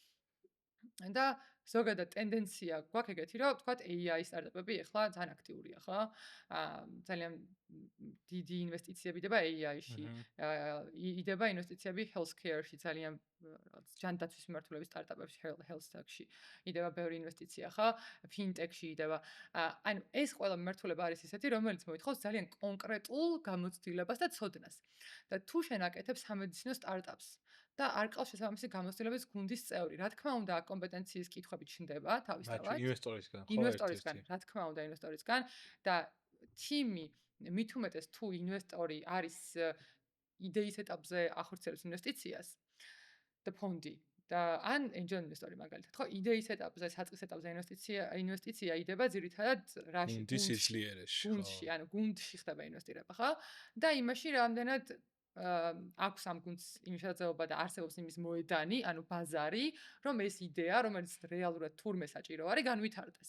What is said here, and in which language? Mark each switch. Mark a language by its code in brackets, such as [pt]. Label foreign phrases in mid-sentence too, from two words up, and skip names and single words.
[ka] და ზოგადად ტენდენცია გვაქვს ეგეთი, რომ თქვათ AI სტარტაპები ახლა ძალიან აქტიურია, ხო? ძალიან დიდი ინვესტიციები დება AI-ში. იდება ინვესტიციები healthcare-ში, ძალიან რაღაც ჯანდაცვის მიმართულების სტარტაპებში, [en] health tech-ში. [ka] იდება ბევრი ინვესტიცია, ხო? fintech-ში იდება. ანუ ეს ყველა მიმართულება არის ისეთი, რომელიც მოითხოვს ძალიან კონკრეტულ გამოცდილებას და ცოდნას. და თუ შენ აკეთებ სამედიცინო სტარტაპს და არ ყავს შესაბამისი გამოცდილების გუნდის წევრი. რა თქმა უნდა, კომპეტენციის კითხვები ჩნდება თავისთავად. ინვესტორისგან, რა თქმა უნდა, ინვესტორისგან და თიმი მით უმეტეს თუ ინვესტორი არის იდეის ეტაპზე ახორციელებს ინვესტიციას და ფონდი და ან [en] angel investor-ი [ka] მაგალითად, ხო, იდეის ეტაპზე, საწყის ეტაპზე ინვესტიცია იდება ძირითადად რაში? გუნდის სიძლიერეში, გუნდში, ანუ გუნდში ხდება ინვესტირება, ხო? და იმაში რამდენად აქვს ამ გუნდს იმის შესაძლებლობა და არსებობს იმის მოედანი, ანუ ბაზარი, რომ ეს იდეა, რომელიც რეალურად თურმე საჭირო არის, განვითარდეს.